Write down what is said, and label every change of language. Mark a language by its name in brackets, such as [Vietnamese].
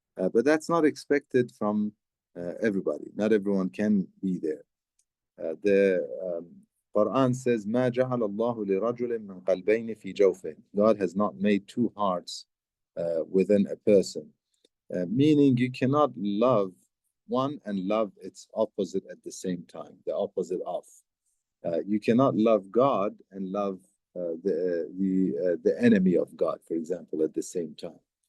[English] But that's not expected from everybody. Not everyone can be there. The Quran says, [Arabic] "ما جعل الله لرجل من قلبين في جوفه." [English] God has not made two hearts within a person, meaning you cannot love one and love its opposite at the same time. The opposite of. You cannot love God and love the enemy of God, for example, at the same time.